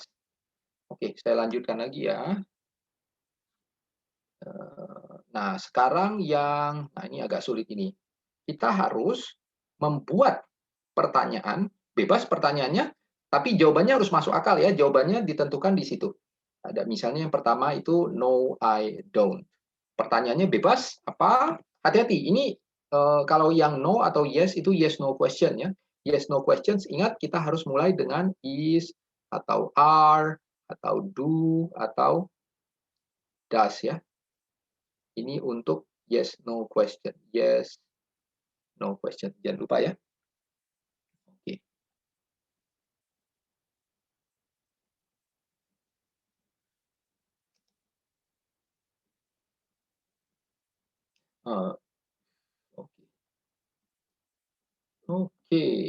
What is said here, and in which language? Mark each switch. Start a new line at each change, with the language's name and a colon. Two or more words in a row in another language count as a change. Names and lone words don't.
Indonesian: Oke, saya lanjutkan lagi ya. Nah, sekarang nah ini agak sulit ini. Kita harus membuat pertanyaan, bebas pertanyaannya, tapi jawabannya harus masuk akal ya. Jawabannya ditentukan di situ. Ada misalnya yang pertama itu
English: no, I don't.
Indonesian: Pertanyaannya bebas apa? Hati-hati. Ini kalau yang no atau yes itu
English: yes no question
Indonesian: ya.
English: Yes no questions,
Indonesian: ingat kita harus mulai dengan is atau are atau do atau does ya. Ini untuk
English: yes no question. Yes no question.
Indonesian: Jangan lupa ya. Oke. Oke.